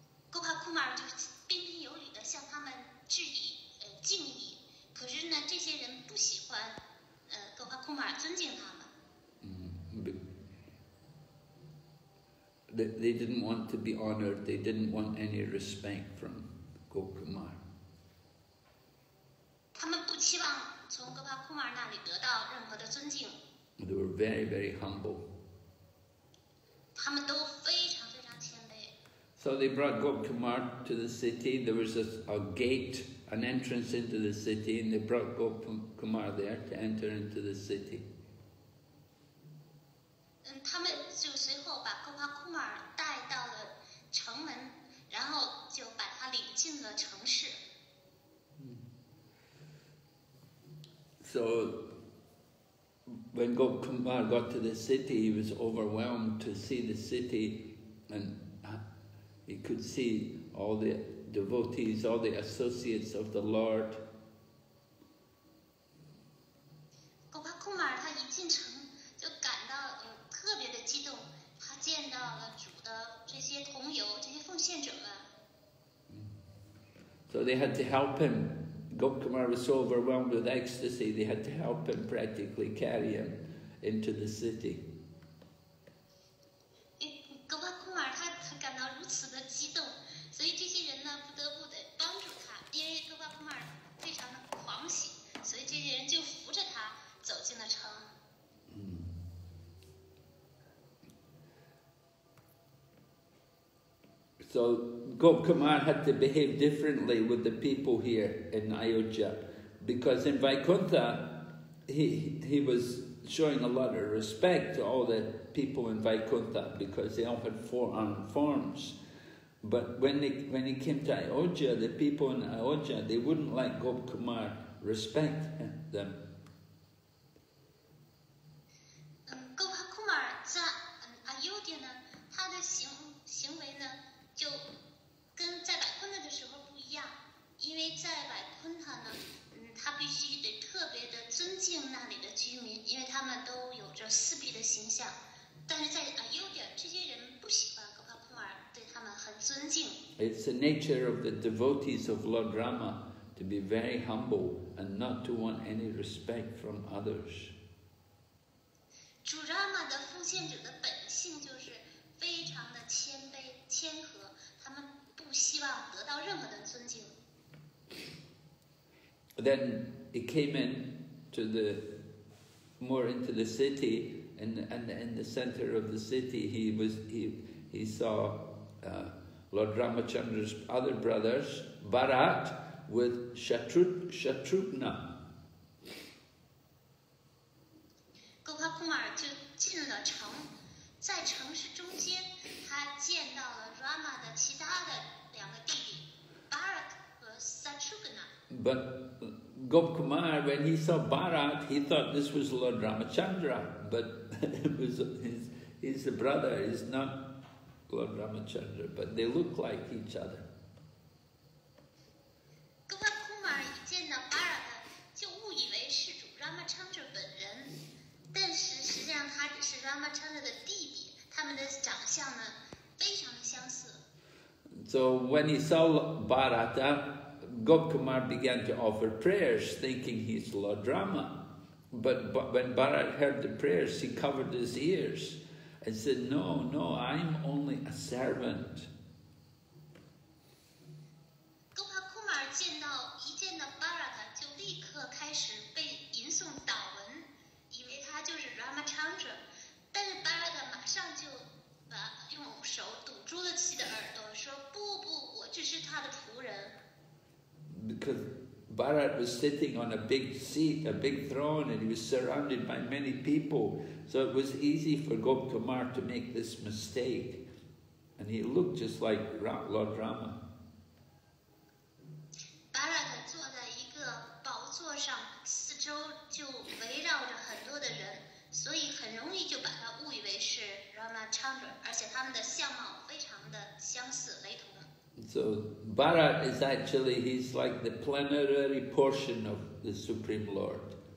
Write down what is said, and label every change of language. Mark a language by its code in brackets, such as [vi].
[zh] 哥帕库马尔就彬彬有礼的向他们致以敬意，可是呢，这些人不喜欢哥帕库马尔尊敬他们。 [en] They didn't want to be honored. They didn't want any respect from Gopkumar. [zh] 他们不期望从哥帕库马尔那里得到任何的尊敬。 [en] They were very, very humble. [zh] 他们都非常非常谦卑。 [en] So they brought Gopkumar to the city. There was a gate, an entrance into the city, and they brought Gopkumar there to enter into the city. [zh] 他们就随后把哥帕库马尔带到了城门，然后就把他领进了城市。 [en] So when Gopkumar got to the city, he was overwhelmed to see the city, and he could see all the devotees, all the associates of the Lord. [zh] 哥帕库马尔他一进城就感到特别的激动，他见到了主的这些同游、这些奉献者们。 [en] So they had to help him. Gopkumar was so overwhelmed with ecstasy, they had to help him practically carry him into the city. [zh] 哥帕库马尔他感到如此的激动，所以这些人呢不得不得帮助他，因为哥帕库马尔非常的狂喜，所以这些人就扶着他走进了城。 [en] So Gopkumar had to behave differently with the people here in Ayodhya, because in Vaikuntha he was showing a lot of respect to all the people in Vaikuntha because they all had four-armed forms. But when he came to Ayodhya, the people in Ayodhya, they wouldn't let Gopkumar respect them. [zh] 哥帕库马尔在阿尤迪呢，他的行为呢就跟在百昆塔的时候不一样，因为在百昆塔呢，他必须得特别的尊敬那里的居民，因为他们都有着四臂的形象。但是在阿尤迪，这些人不喜欢哥帕库马尔，对他们很尊敬。 [en] It's the nature of the devotees of Lord Rama to be very humble and not to want any respect from others. [zh] 主 Rama 的奉献者的本性就是非常的谦卑、谦和，他们不希望得到任何的尊敬。 [en] Then he came in to more into the city, and in the center of the city he saw Lord Ramachandra's other brothers, Bharat with Shatrughna. [zh] 勾帕库马尔就进了城，在城市中间，他见到了 Rama 的其他的两个弟弟 Bharat 和 Shatrughna。 [en] But Gopkumar, when he saw Bharat, he thought this was Lord Ramachandra, but it was he's the brother, he's not Lord Ramachandra, but they look like each other. [zh] 勾帕库马尔一见到 Bharat 就误以为是主 Ramachandra 本人，但是实际上他只是 Ramachandra 的弟弟，他们的长相呢非常的相似。 [en] So when he saw Bharata, Gopkumar began to offer prayers, thinking he's Lord Rama. But when Bharat heard the prayers, he covered his ears and said, no, I'm only a servant. [zh] 勾帕库马尔一见到 Bharat 就立刻开始被吟诵祷文，以为他就是 Ramachandra， 但是 Bharat 马上就用手堵住了自己的耳朵，说不，我只是他的仆人。 [en] Because Bharat was sitting on a big seat, a big throne, and he was surrounded by many people. So it was easy for Gopkumar to make this mistake. And he looked just like Lord Rama. [zh] Bharat 坐在一个宝座上，四周就围绕着很多的人，所以很容易就把他误以为是 Ramachandra， 而且他们的相貌非常的相似雷同。 [en] So Bharat is actually, he's like the plenary portion of the Supreme Lord.